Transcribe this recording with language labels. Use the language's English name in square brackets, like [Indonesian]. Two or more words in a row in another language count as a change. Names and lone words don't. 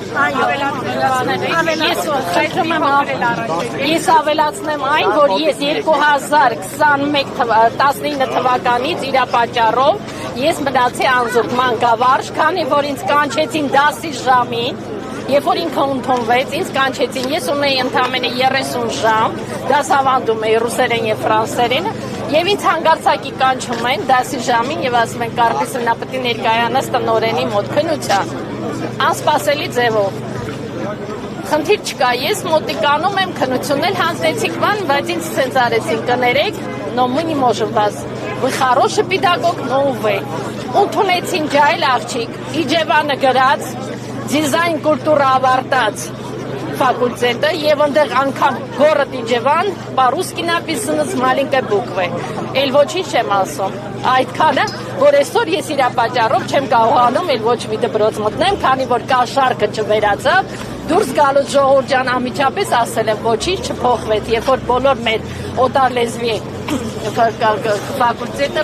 [Armenian] ես ավելացնեմ այն, որ ես 2019 թվականից իր պատճառով ես մնացի անզուգ մանկավարժ, քանի որ ինձ կանչեցին դասի ժամին, երբ որ ինքը ընդունվեց, ինձ կանչեցին, ես ունեի ընդամենը 30 ժամ, դասավանդում էի ռուսերեն եւ ֆրանսերեն, եւ ինձ հանգարցակի կանչում են դասի ժամին եւ ասում են Կարպիսը նա պետք է ներկայանաս տնօրենի մոտ քննության, անսպասելի ձևով։ Խնդիր չկա, ես մոտիկանում եմ, քննությունել հանձնեցիք բան, բայց ինձ ցենց արեցին, կներեք, [Russian] но мы не можем вас, вы хороший педагог, но [Armenian] увы։ Ընդունեցին ջահել աղջիկ, Իջևանը գրած, դիզայն կուլտուրա ավարտած ֆակուլտետը եւ այնտեղ անգամ город Իջևան, [Russian] по-русски написано с маленькой буквы։ [Armenian] Էլ ոչինչ չեմ ասում։ Այդքանը, որ այսօր ես իր պատճառով չեմ կարողանում էլ ոչ մի դպրոց մտնեմ, քանի որ կաշառքը չվերացավ, դուրս գալուց ժողովուրդ ջան անմիջապես ասել եմ ոչինչ չփոխվեց, երբ որ բոլոր մեր օտար լեզվի ֆակուլտետը